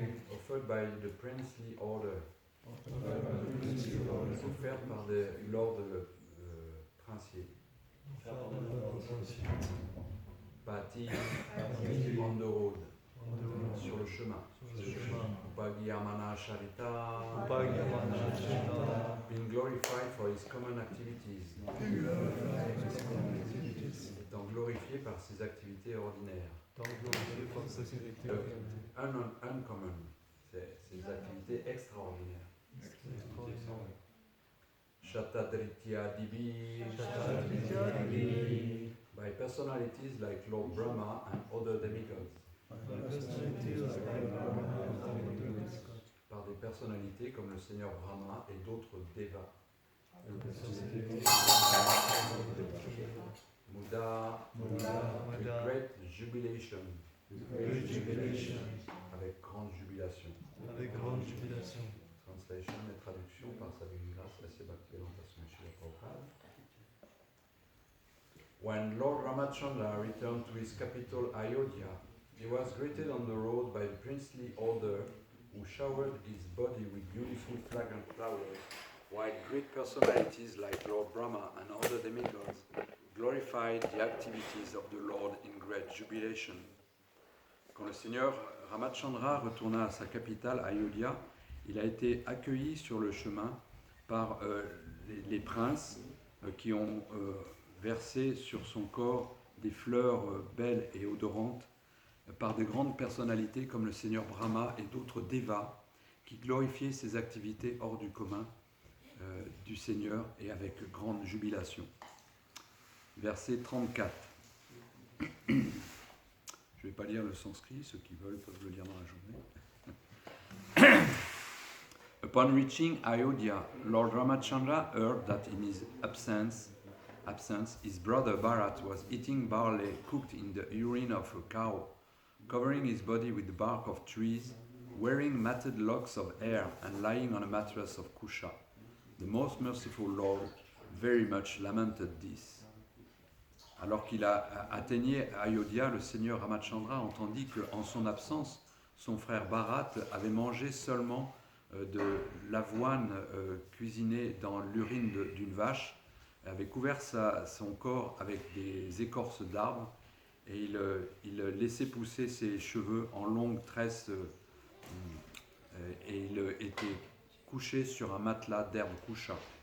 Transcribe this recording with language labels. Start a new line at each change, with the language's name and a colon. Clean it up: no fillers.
English: Offered by the princely order.
French: Offert par l'ordre princier.
English: Pati on the road.
French: Sur le chemin.
Sanskrit: Upagyamana Sharita.
English: Being glorified glorified for his common activities.
French: Étant glorifié par ses activités ordinaires. Uncommon, c'est ses activités extraordinaires.
Sanskrit: Shatadritya Divi,
English: by personalities like Lord Brahma and other demigods.
French: Par des personnalités comme le Seigneur Brahma et d'autres devas.
English: Muda, with great jubilation.
French: Avec grande jubilation. Translation et traduction par sa divine grâce, la Bhaktivedanta Swami Srila Prabhupada.
English: When Lord Ramachandra returned to his capital Ayodhya, he was greeted on the road by the princely order who showered his body with beautiful fragrant flowers, while great personalities like Lord Brahma and other demigods glorified the activities of the Lord in great jubilation.
French: Quand le Seigneur Ramachandra retourna à sa capitale Ayodhya, il a été accueilli sur le chemin par les princes qui ont versé sur son corps des fleurs belles et odorantes, par de grandes personnalités comme le Seigneur Brahma et d'autres devas qui glorifiaient ses activités hors du commun du Seigneur et avec grande jubilation. Verset 34. Je ne vais pas lire le sanskrit, ceux qui veulent peuvent le lire dans la journée.
English: Upon reaching Ayodhya, Lord Ramachandra heard that in his absence, his brother Bharat was eating barley cooked in the urine of a cow, covering his body with the bark of trees, wearing matted locks of hair, and lying on a mattress of kusha. The most merciful Lord very much lamented this.
French: Alors qu'il atteignait Ayodhya, le Seigneur Ramachandra entendit qu'en son absence, son frère Bharat avait mangé seulement de l'avoine cuisinée dans l'urine d'une vache, avait couvert son corps avec des écorces d'arbres et il laissait pousser ses cheveux en longues tresses et il était couché sur un matelas d'herbe kusha.